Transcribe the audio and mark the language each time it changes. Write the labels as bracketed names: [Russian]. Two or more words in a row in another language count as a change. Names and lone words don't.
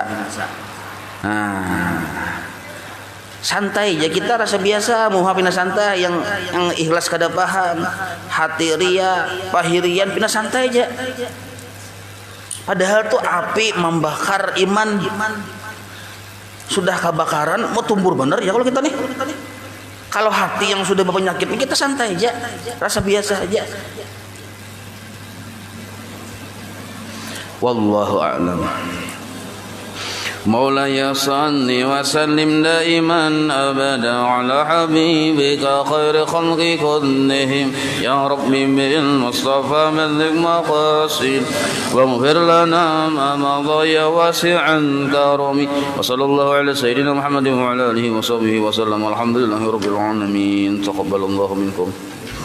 [Banjar] Nah, santai ya kita, rasa biasa muha pina santai, yang ikhlas kada paham, hati ria, pahirian pina santai aja. Padahal tuh api membakar iman. Sudah kebakaran mau tumbur bener ya kalau kita nih. Kalau hati yang sudah berpenyakit kita santai aja, rasa biasa aja. [Arabic] والله أعلم. مولاي صل وسلم دائما أبدا على حبيبك خير خلق كلهم يا ربي بالمصطفى بلغ مقاصد واغفر لنا ما مضى يا واسع كرمي وصلى الله على سيدنا محمد وعلى آله وصحبه وسلم والحمد لله رب العالمين تقبل الله منكم.